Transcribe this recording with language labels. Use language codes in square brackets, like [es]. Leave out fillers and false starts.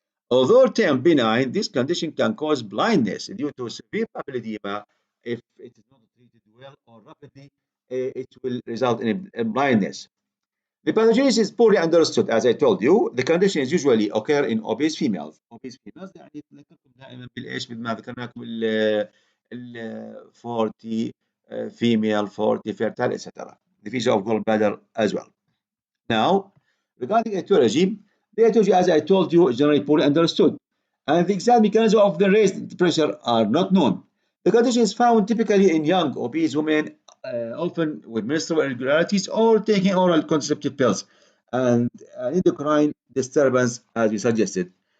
[en] Although termed benign, this condition can cause blindness due to severe papilledema. If it is not treated well or rapidly, it will result in blindness. The pathogenesis is poorly understood, as I told you. The condition is usually occur in obese females. Obese females [ar] يعني ذكركم دائما بالايش ما ذكرنا لكم ال [en] 40 female, 40 fertile, etc. The feature of gallbladder as well. Now, regarding etiology, the etiology, as I told you, is generally poorly understood, and the exact mechanism of the raised pressure are not known. The condition is found typically in young obese women, often with menstrual irregularities or taking oral contraceptive pills, and an endocrine disturbance, as we suggested.